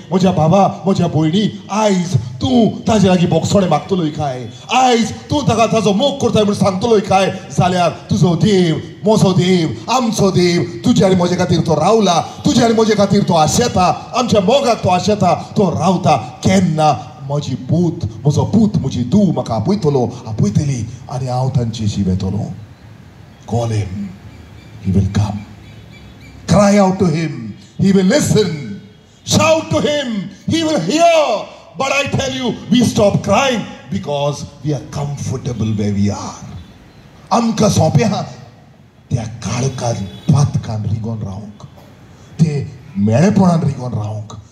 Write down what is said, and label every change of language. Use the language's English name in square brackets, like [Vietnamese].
[Goan Konkani] म्हज्या बाबा म्हज्या भयणी आयज तूं ताजे लागीं बोगसोणें मागतलोय काय, आयज तूं ताका ताजो मोग करताय म्हूण सांगतलोय काय, जाल्यार तुजो देव, म्हजो देव, आमचो देव तुजे आनी म्हजे खातीर तो रावला. तुजे आनी म्हजे खातीर तो आशेता, आमच्या मोगाक तो आशेता, तो रावता. केन्ना म्हजी म्हजो पूत म्हजी धूव म्हाका आपयतली आनी हांव तांची शिवेतलो. [English] Call him, he will come. Cry out to him, he will listen. Shout to him, he will hear. But I tell you, we stop crying because we are comfortable where we are. [Goan Konkani] आमकां सोंपें आहा त्या काळकान पातकान रिगोन रावंक, ते मेळेपणान रिगोन रावंक.